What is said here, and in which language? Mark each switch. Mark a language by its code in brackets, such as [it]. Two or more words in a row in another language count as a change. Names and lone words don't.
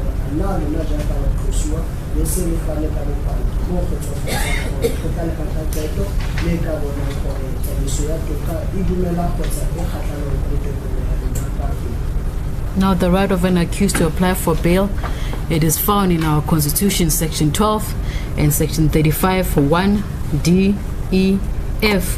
[tn] ana lona jaaka batlosiwa le se le fane ka bopaki mo go tsofetsang gore go tla le ka qeto le ka bonang gore tsamaiso ya toka e dumela kgotsa e kgatlhanong le tekolo ya lona ka pele. [en] Now, the right of an accused to apply for bail, it is found in our Constitution, Section 12 and Section 35 for 1, D, E, F.